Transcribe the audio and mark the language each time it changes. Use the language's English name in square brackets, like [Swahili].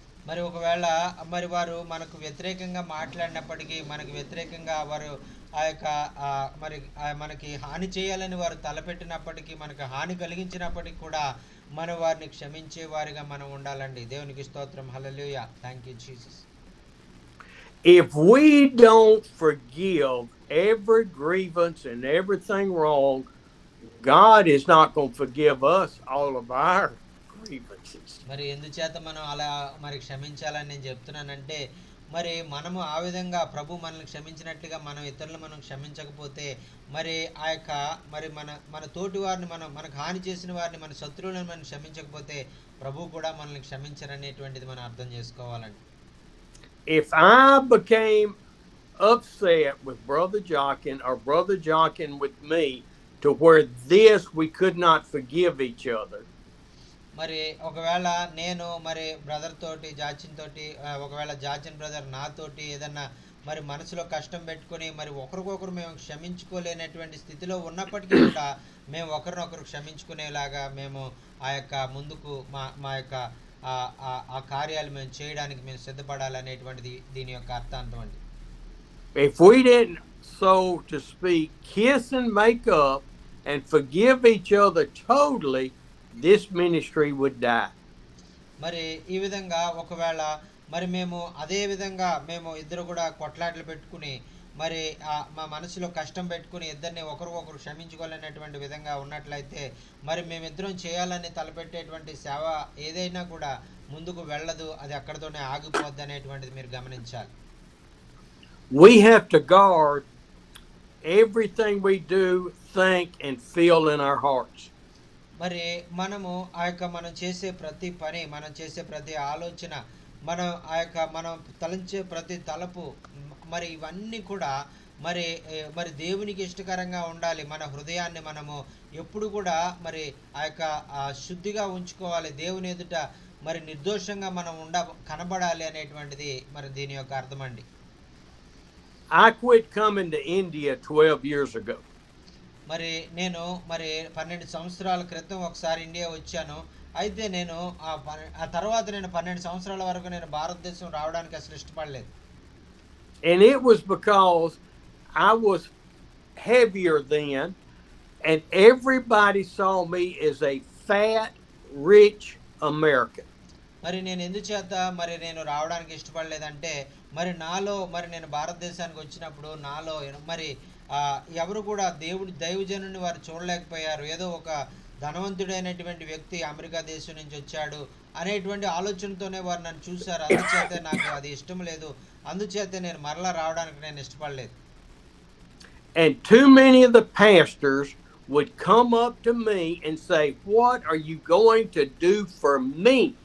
[Telugu] మరి ఒకవేళ మరి వారు మనకు వ్యతిరేకంగా మాట్లాడినప్పటికీ, మనకు వ్యతిరేకంగా వారు ఆ యొక్క మరి మనకి హాని చేయాలని వారు తలపెట్టినప్పటికీ, మనకు హాని కలిగించినప్పటికీ కూడా మనం వారిని క్షమించే వారిగా మనం ఉండాలండి. దేవునికి స్తోత్రం. హల్లెలూయా. [English] Thank you Jesus. If we don't forgive every grievance and everything wrong, God is not going to forgive us all of our grievances. [Telugu] మరి ఎందుచేత మనం అలా మరి క్షమించాలని నేను చెప్తున్నానంటే మరి మనము ఆ విధంగా ప్రభు మనల్ని క్షమించినట్లుగా మనం ఇతరులను మనం క్షమించకపోతే మరి ఆ యొక్క మరి మన తోటి వారిని మనకు హాని చేసిన వారిని, మన శత్రువులను మనం క్షమించకపోతే ప్రభు కూడా మనల్ని క్షమించరనేటువంటిది మనం అర్థం చేసుకోవాలండి. [English] If I became upset with Brother Jockin or Brother Jockin with me to where we could not forgive each other, [Telugu] మరి ఒకవేళ నేను మరి బ్రదర్ తోటి జాచిన్ తోటి ఒకవేళ జాచిన్ బ్రదర్ నాతోటి ఏదన్నా మరి మనసులో కష్టం పెట్టుకొని మరి ఒకరికొకరు మేము క్షమించుకోలేనటువంటి స్థితిలో ఉన్నప్పటికీ కూడా మేము ఒకరినొకరు క్షమించుకునేలాగా మేము ఆ యొక్క ముందుకు మా యొక్క ఆ కార్యాలు మేము చేయడానికి మేము సిద్ధపడాలనేటువంటిది దీని యొక్క అర్థాంతం అండి. [English] If we didn't, so to speak, kiss and make up and forgive each other totally, this ministry would die. [Telugu] మరి ఈ విధంగా ఒకవేళ మరి మేము అదే విధంగా మేము ఇద్దరు కూడా కొట్లాటలు పెట్టుకుని మరి మా మనసులో కష్టం పెట్టుకుని ఇద్దరిని ఒకరికొకరు క్షమించుకోలేనటువంటి విధంగా ఉన్నట్లయితే మరి మేమిద్దరం చేయాలని తలపెట్టేటువంటి సేవ ఏదైనా కూడా ముందుకు వెళ్ళదు, అది అక్కడితోనే ఆగిపోద్ది అనేటువంటిది మీరు గమనించాలి. [English] We have to guard everything we do, think and feel in our hearts. [Telugu] మరి మనము ఆ యొక్క మనం చేసే ప్రతి పని, మనం చేసే ప్రతి ఆలోచన, మనం తలంచే ప్రతి తలపు మరి ఇవన్నీ కూడా మరి దేవునికి ఇష్టకరంగా ఉండాలి. మన హృదయాన్ని మనము ఎప్పుడు కూడా మరి ఆ యొక్క శుద్ధిగా ఉంచుకోవాలి. దేవుని ఎదుట మరి నిర్దోషంగా మనం కనబడాలి అనేటువంటిది మరి దీని యొక్క అర్థం అండి. [English] I quit coming to India 12 years ago. [Telugu] మరి నేను 12 సంవత్సరాల క్రితం ఒకసారి ఇండియా వచ్చాను. అయితే నేను ఆ తర్వాత నేను 12 సంవత్సరాల వరకు నేను భారతదేశం రావడానికి అసలు ఇష్టపడలేదు. [English] And it was because I was heavier then and everybody saw me as a fat, rich American. [Telugu] మరి నేను ఎందుచేత మరి నేను రావడానికి ఇష్టపడలేదంటే మరి నాలో మరి నేను భారతదేశానికి వచ్చినప్పుడు నాలో మరి ఎవరు కూడా దైవజనుని వారు చూడలేకపోయారు. ఏదో ఒక ధనవంతుడైనటువంటి వ్యక్తి అమెరికా దేశం నుంచి వచ్చాడు అనేటువంటి ఆలోచనతోనే వారు నన్ను చూశారు. అందుచేత నాకు అది ఇష్టం లేదు, అందుచేత నేను మరలా రావడానికి నేను ఇష్టపడలేదు. [English] And too many of the pastors would come up to me and say, "What are you going to do for me?"